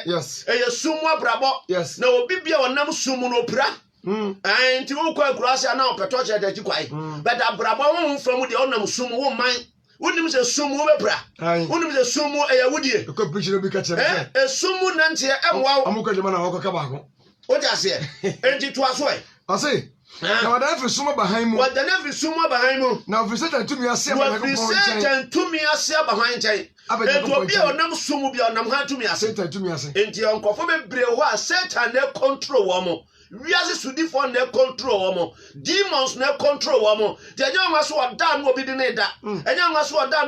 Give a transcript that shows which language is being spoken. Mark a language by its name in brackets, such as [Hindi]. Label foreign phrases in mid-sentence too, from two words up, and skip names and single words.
[Akan] yes ɛyɛ sumu abrabɔ yes na obi bia wɔnam sumu no opira nti wo kɔ akurase na ɔpɛtɔ kyerɛ de kwai but abrabɔ wo mfra mu de ɔnam sumu wo man wonim sɛ sumu bɛbra wonim sɛ sumu ɛyɛ wodie ko preacher bi ka kyerɛ sɛ sumu nanteɛ ɛmwa amuka de mana wɔkɔ ka baako wote ase enti to aso ɛ ase na wadane firi sumu bahan mu wadane firi sumu bahan mu na firi sɛ tantumi ase ba ko pɔn tantumi ase bahan kyɛn enti obi a ɔnam sumu bi a ɔnam ha tumi ase tantumi ase enti ɔnkɔfo bebree hɔ a Satan na control wɔn mo wiase sudifo na control wɔn demons na control wɔn de anya nwa so ɔda no obi de ne da anya nwa so ɔda no